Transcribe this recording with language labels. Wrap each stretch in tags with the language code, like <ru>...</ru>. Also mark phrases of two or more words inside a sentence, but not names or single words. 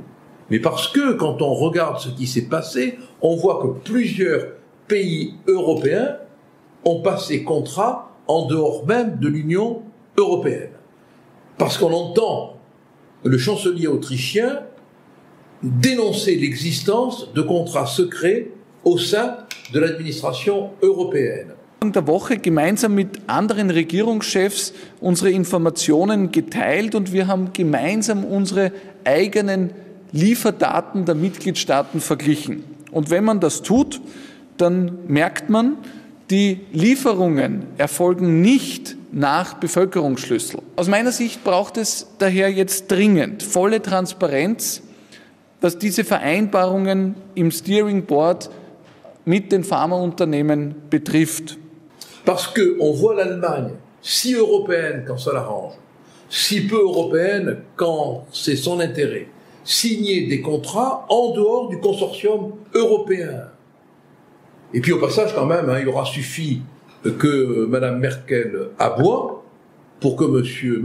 <fr>Mais parce que, quand on regarde ce qui s'est passé, on voit que plusieurs pays européens ont passé contrat en dehors même de l'Union européenne. Parce qu'on entend le chancelier autrichien dénoncer l'existence de contrats secrets au sein de l'administration européenne.</fr> <de>Der Woche gemeinsam mit anderen Regierungschefs unsere Informationen geteilt und wir haben gemeinsam unsere eigenen Lieferdaten der Mitgliedstaaten verglichen. Und wenn man das tut, dann merkt man, Die Lieferungen erfolgen nicht nach Bevölkerungsschlüssel. Aus meiner Sicht braucht es daher jetzt dringend volle Transparenz, was diese Vereinbarungen im</de> <en>Steering Board</en> <de>mit den Pharmaunternehmen betrifft.</de> <fr>Parce qu'on voit l'Allemagne si européenne quand ça l'arrange, si peu européenne quand c'est son intérêt, signer des contrats en dehors du consortium européen. Et puis au passage quand même, il aura suffi que Mme Merkel aboie pour que M.</fr>